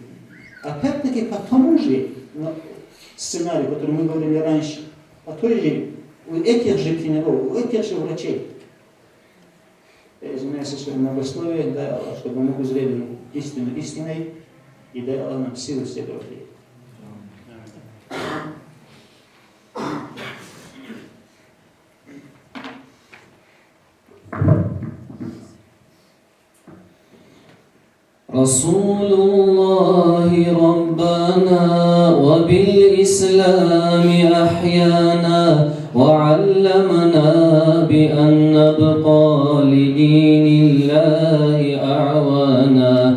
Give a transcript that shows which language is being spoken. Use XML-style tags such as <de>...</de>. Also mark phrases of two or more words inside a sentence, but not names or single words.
<ru>Опять-таки, по тому же сценарию, который мы говорили раньше, по той же, у этих же тренеров, у этих же врачей. Я извиняюсь за свое многословие, дай Аллах, чтобы мы узрели истину истиной, и дай Аллах нам силы следовать ей.</ru> <ar>رسول الله ربنا وبالإسلام أحيانا وعلمنا بأن نبقى لدين الله أعوانا</ar>